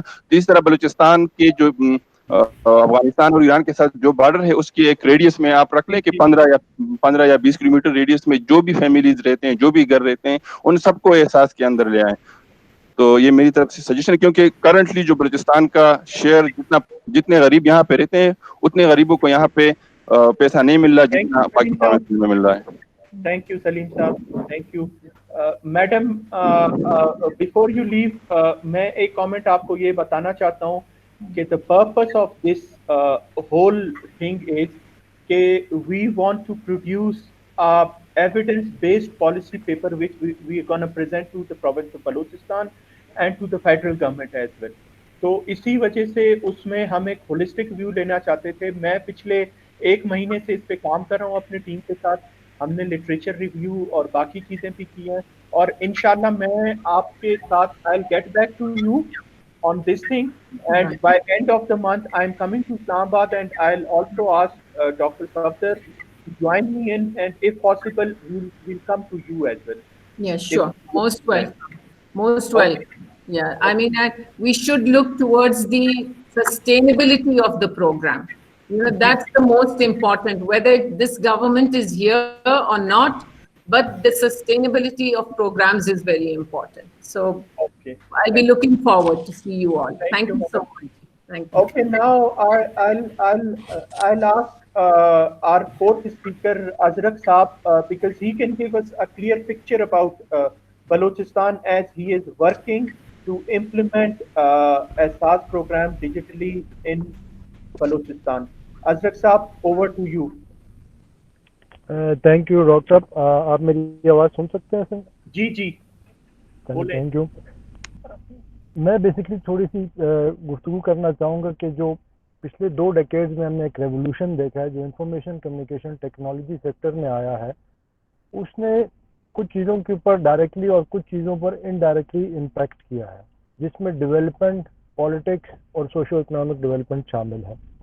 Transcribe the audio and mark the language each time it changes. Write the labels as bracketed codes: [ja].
[ur] تو اس طرح بلوچستان کے جو افغانستان اور ایران کے ساتھ جو بارڈر ہے اس کی ایک ریڈیس میں آپ رکھ لیں کہ 15 یا 20 کلومیٹر ریڈیس میں جو بھی فیملیز رہتے ہیں، جو بھی گھر رہتے ہیں، ان سب کو احساس کے اندر لے آئیں. تو یہ میری طرف سے سجیشن ہے، کیونکہ کرنٹلی جو بلوچستان کا شیئر جتنے غریب یہاں پہ رہتے ہیں اتنے غریبوں کو یہاں پہ پیسہ نہیں مل رہا جتنا باقی پروونس میں مل رہا ہے. [en] Thank you Salim sahab, thank you. [ur] Madam before you لیو میں ایک کامنٹ آپ کو یہ بتانا چاہتا ہوں کہ [en] the purpose of this whole thing is کہ we want to produce a evidence-based policy paper which we are going to present to the province of Balochistan and to the federal government as well. [ur] تو اسی وجہ سے اس میں ہم ایک holistic view لینا چاہتے تھے. میں پچھلے 1 مہینے سے اس پہ کام کر رہا ہوں اپنی ٹیم کے ساتھ. ہم نے لٹریچر ریویو اور باقی چیزیں بھی کی ہیں، اور انشاءاللہ میں آپ کے ساتھ [en] I'll get back to you on this thing, and by end of the month I'm coming to Islamabad and I'll also ask Dr. Safdar to join me in, and if possible we'll come to you as well. Yeah, sure. Most welcome. Yeah, I mean, we should look towards the sustainability of the program. You know, that's the most important, whether this government is here or not, but the sustainability of programs is very important. So Okay. I'll be looking forward to see you all. Thank you so much. Thank you. Okay, now I'll ask our fourth speaker Azrak Saab because he can give us a clear picture about Balochistan as he is working to implement Ehsaas program digitally in Balochistan. Azrak Saab, over to you. Thank you doctor sahab. [ur] آپ میری آواز سن سکتے ہیں سر؟ جی [en] Thank you. [ur] میں basically تھوڑی سی گفتگو کرنا چاہوں گا کہ جو پچھلے 2 ڈیکیڈز میں ہم نے ایک ریولوشن دیکھا ہے جو انفارمیشن کمیونیکیشن ٹیکنالوجی سیکٹر میں آیا ہے، اس نے کچھ چیزوں کے اوپر ڈائریکٹلی اور کچھ چیزوں پر انڈائریکٹلی امپیکٹ کیا ہے، جس میں ڈیولپمنٹ، پالیٹکس اور سوشو اکنامک ڈیولپمنٹ شامل ہے.